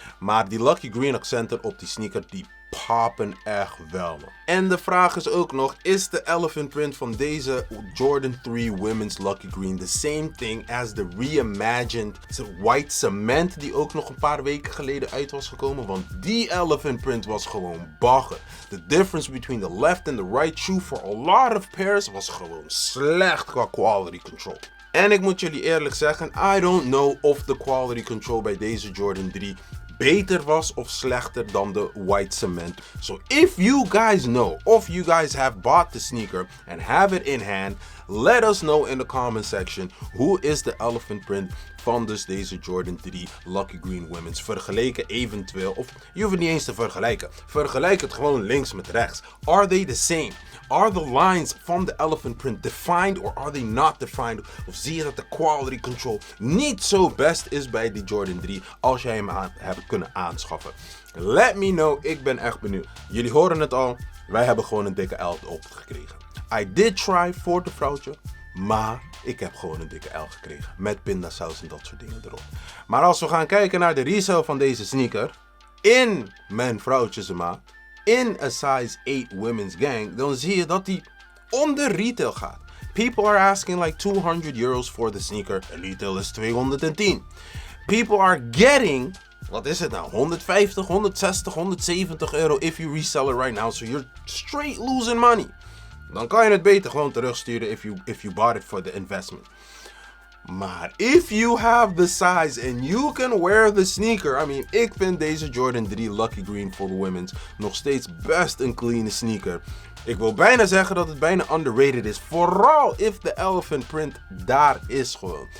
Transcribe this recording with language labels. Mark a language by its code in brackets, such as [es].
[nl] Maar die Lucky Green accenten op die sneaker die poppen echt wel. En de vraag is ook nog, is de elephant print van deze Jordan 3 Women's Lucky Green [en] the same thing as the reimagined white cement [nl] die ook nog een paar weken geleden uit was gekomen? Want die elephant print was gewoon bagger. [en] The difference between the left and the right shoe for a lot of pairs was [nl] gewoon slecht qua quality control. En ik moet jullie eerlijk zeggen, [en] I don't know [nl] of the quality control bij deze Jordan 3 beter was of slechter dan de white cement. [en] So if you guys know, of you guys have bought the sneaker and have it in hand, let us know in the comment section, [nl] hoe is de elephant print van dus deze Jordan 3 Lucky Green Women's vergeleken eventueel, of je hoeft het niet eens te vergelijken. Vergelijk het gewoon links met rechts. [en] Are they the same? Are the lines [nl] van de [en] elephant print defined or are they not defined? [nl] Of zie je dat de quality control niet zo best is bij die Jordan 3 als jij hem hebt kunnen aanschaffen? [en] Let me know, [nl] ik ben echt benieuwd. Jullie horen het al, wij hebben gewoon een dikke L opgekregen. [en] I did try [nl] voor de vrouwtje, maar ik heb gewoon een dikke L gekregen. Met pindasaus en dat soort dingen erop. Maar als we gaan kijken naar de resale van deze sneaker in mijn vrouwtjesmaat, [en] in a size 8 women's gang, [nl] dan zie je dat die onder retail gaat. [en] People are asking like 200 euros for the sneaker. [nl] De retail is 210. [en] People are getting, [nl] wat is het nou, [en] 150, 160, 170 euro if you resell it right now. So you're straight losing money. [nl] Dan kan je het beter gewoon terugsturen [en] if you bought it for the investment. [nl] Maar [en] if you have the size and you can wear the sneaker. I mean, [nl] ik vind deze Jordan 3 Lucky Green for the Women's nog steeds best een clean sneaker. Ik wil bijna zeggen dat het bijna underrated is. Vooral if de elephant print daar is gewoon.